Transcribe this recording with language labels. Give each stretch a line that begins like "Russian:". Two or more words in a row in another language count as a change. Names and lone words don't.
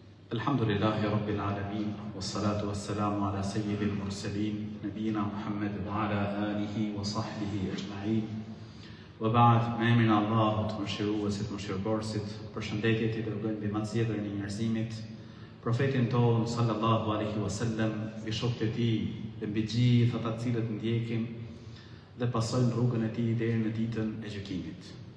Arabic: الحمد لله رب العالمين والصلاة والسلام على سيد المرسلين نبينا محمد وعلى آله وصحبه أجمعين. وبعد,
Albanian: me emrin e Allahut, mëshiruesit, mëshirëborësit, përshëndetjet i dërgojmë mbi më të zgjedhërin e njerëzimit, profetin tonë
Arabic: صلى الله عليه وسلم,
Albanian: mbi shokët e tij dhe mbi gjithë ata të cilët ndjekin dhe pasojnë rrugën e tij deri në ditën e gjykimit.